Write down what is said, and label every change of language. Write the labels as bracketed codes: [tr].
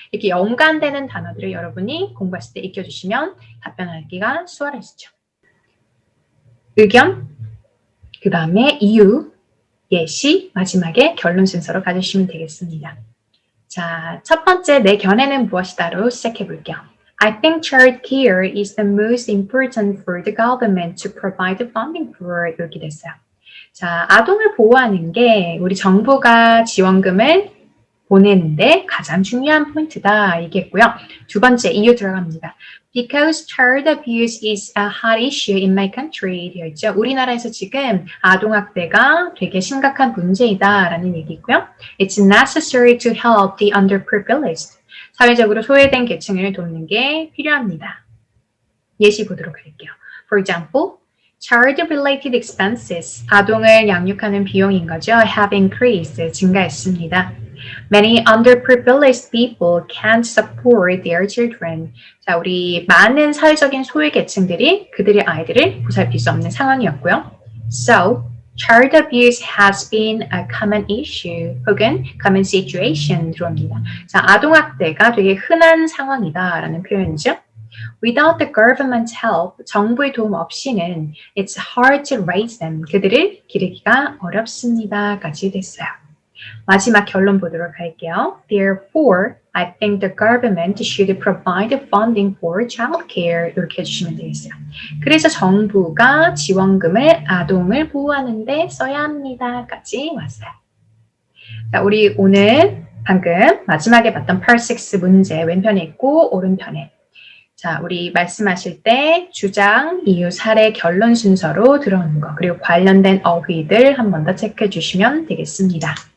[ko] 이렇게 연관되는 단어들을 여러분이 공부했을 때 익혀주시면 답변하기가 수월해지죠. 의견, 그 다음에 이유, 예시, 마지막에 결론 순서로 가주시면 되겠습니다. 자, 첫 번째 내 견해는 무엇이다로 시작해 볼게요. [en] I think child care is the most important for the government to provide funding for 이렇게 됐어요. [ko] 자, 아동을 보호하는 게 우리 정부가 지원금을 보내는데 가장 중요한 포인트다 얘기했고요. 두 번째 이유 들어갑니다. [en] Because child abuse is a hot issue in my country [ko] 되어 있죠. 우리나라에서 지금 아동학대가 되게 심각한 문제이다라는 얘기고요. [en] It's necessary to help the underprivileged. [ko] 사회적으로 소외된 계층을 돕는 게 필요합니다. 예시 보도록 할게요. [en] For example, child-related expenses, [ko] 아동을 양육하는 비용인 거죠. [en] have increased, [ko] 증가했습니다. [en] Many underprivileged people can't support their children. [ko] 자, 우리 많은 사회적인 소외 계층들이 그들의 아이들을 보살필 수 없는 상황이었고요. [en] So, child abuse has been a common issue 혹은 common situation [ko] 들어옵니다. 자, 아동학대가 되게 흔한 상황이다라는 표현이죠. [en] Without the government's help, [ko] 정부의 도움 없이는 [en] it's hard to raise them. [ko] 그들을 기르기가 어렵습니다까지 됐어요. 마지막 결론 보도록 할게요. [en] Therefore, I think the government should provide funding for childcare. [ko] 이렇게 해주시면 되겠어요. 그래서 정부가 지원금을 아동을 보호하는 데 써야 합니다까지 왔어요. 자, 우리 오늘 방금 마지막에 봤던 Part 6 문제 왼편에 있고 오른편에 자, 우리 말씀하실 때 주장, 이유, 사례, 결론 순서로 들어오는 거 그리고 관련된 어휘들 한 번 더 체크해 주시면 되겠습니다.